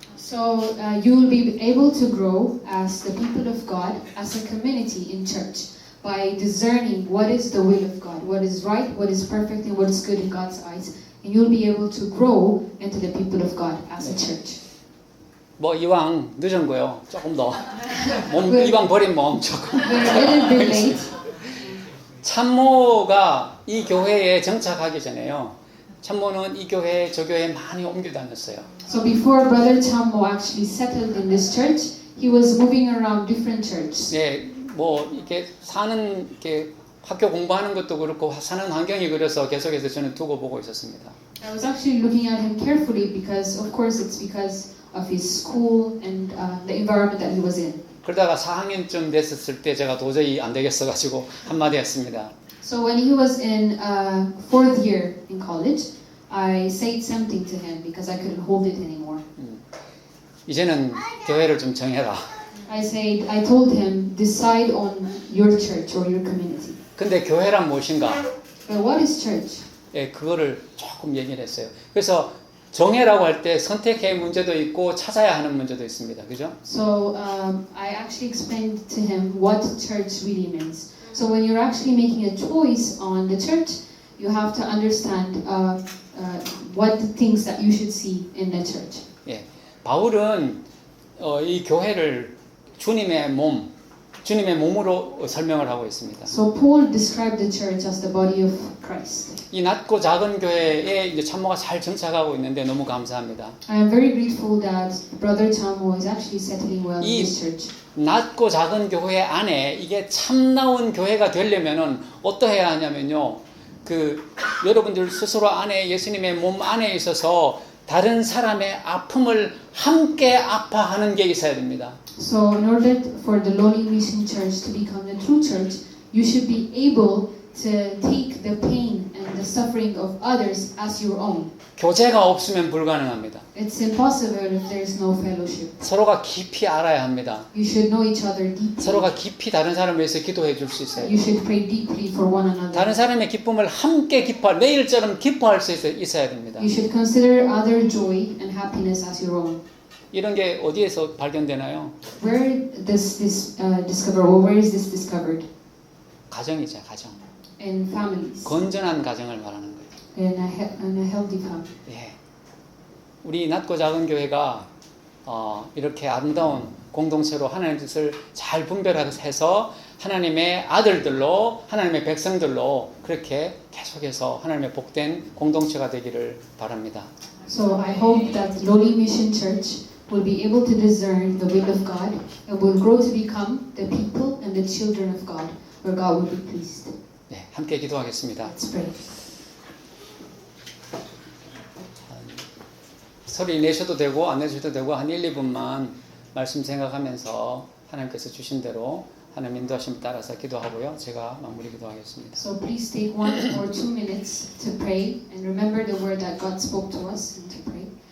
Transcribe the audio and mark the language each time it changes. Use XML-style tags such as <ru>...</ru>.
<en>So you will be able to grow as the people of God, as a community in church, by discerning what is the will of God, what is right, what is perfect, and what is good in God's eyes, and you'll be able to grow into the people of God as a church.</en> <ko>뭐 이왕 늦은 거요. 조금 더 이왕 버린 몸 조금.</ko> <en>We're a little bit late.</en> <ko>참모가 이 교회에 정착하기 전에요. 참모는 이 교회 저 교회에 많이 옮겨 다녔어요.</ko> <en>So before Brother Chammo actually settled in this church, he was moving around different churches.</en> <ko>네, 뭐 이렇게 사는 이렇게 학교 공부하는 것도 그렇고 사는 환경이 그래서 계속해서 저는 두고 보고 있었습니다.</ko> <en>I was actually looking at him carefully because, of course, it's because of his school and the environment that he was in.</en> <ko>그러다가 4학년쯤 됐을 때 제가 도저히 안 되겠어 가지고 한마디 했습니다.</ko> <en>So when he was in fourth year in college, I said something to him because I couldn't hold it anymore.</en> <ko>이제는 교회를 좀 정해라.</ko> <en>I told him, decide on your church or your community.</en> <ko>근데 교회란 무엇인가?</ko> <en>But what is church?</en> <ko>예, 그거를 조금 얘기를 했어요. 그래서 정해라고 할 때 선택의 문제도 있고 찾아야 하는 문제도 있습니다. 그죠?</ko> <en>So I actually explained to him what church really means. So when you're actually making a choice on the church, you have to understand what the things that you should see in the church.</en> <ko>예, 바울은 이 교회를 주님의 몸으로 설명을 하고 있습니다.</ko> <en>So Paul described the church as the body of Christ.</en> <ko>이 낮고 작은 교회에 이제 참모가 잘 정착하고 있는데 너무 감사합니다.</ko> <en>I am very grateful that Brother Chammo is actually settling well in this church.</en> <ko>낮고 작은 교회 안에 이게 참나온 교회가 되려면은 어떠해야 하냐면요. 여러분들 스스로 안에 예수님의 몸 안에 있어서 다른 사람의 아픔을 함께 아파하는 게 있어야 됩니다.</ko> <en>So in order for the Lowly Mission Church to become the true church, you should be able to take the pain and the suffering of others as your own.</en> <ko>교제가 없으면 불가능합니다.</ko> <en>It's impossible if there is no fellowship.</en> <ko>서로가 깊이 알아야 합니다.</ko> <en>You should know each other deeply.</en> <ko>서로가 깊이 다른 사람을 위해서 기도해 줄 수 있어요.</ko> <en>You should pray deeply for one another.</en> <ko>다른 사람의 기쁨을 함께 내일처럼 기뻐할 수 있어야 됩니다.</ko> <en>You should consider other joy and happiness as your own.</en> <ko>이런 게 어디에서 발견되나요?</ko> <en>Where does this discover, or where is this discovered?</en> <ko>가정이죠, 가정.</ko> <en>In families.</en> <ko>건전한 가정을 말하는 거예요.</ko> <en>In a healthy family.</en> <ko>예. 우리 낮고 작은 교회가 이렇게 아름다운 공동체로 하나님의 뜻을 잘 분별해서 하나님의 아들들로 하나님의 백성들로 그렇게 계속해서 하나님의 복된 공동체가 되기를 바랍니다.</ko> <en>So I hope that Lowly Mission Church will be able to discern the will of God and will grow to become the people and the children of God, where God will be pleased.</en> <ko>네, 함께 기도하겠습니다.</ko> <en>Let's pray.</en> <ko>소리 내셔도 되고 안 내셔도 되고 한 1, 2분만 말씀 생각하면서 하나님께서 주신 대로 하나님 인도하심 따라서 기도하고요. 제가 마무리 기도하겠습니다.</ko> <en>So please take 1 or 2 minutes to pray and remember the word that God spoke to us and to pray.</en>